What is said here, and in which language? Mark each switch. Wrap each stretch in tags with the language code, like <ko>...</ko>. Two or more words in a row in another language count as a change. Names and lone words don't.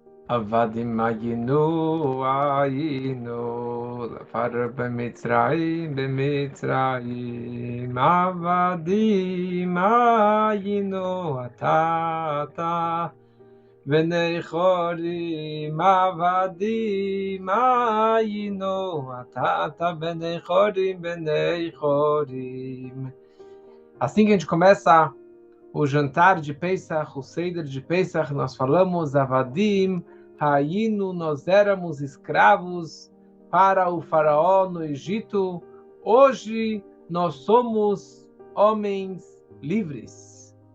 <he>עבדים היינו לפרעה במצרים עבדים היינו עתה בני חורין עבדים היינו עתה בני חורין.</he> <pt>Assim que a gente começa o jantar de Pesach, o Seder de Pesach, nós falamos</pt> <he>עבדים, היינו,</he> <pt>nós éramos escravos para o faraó no Egito. Hoje nós somos homens livres.</pt>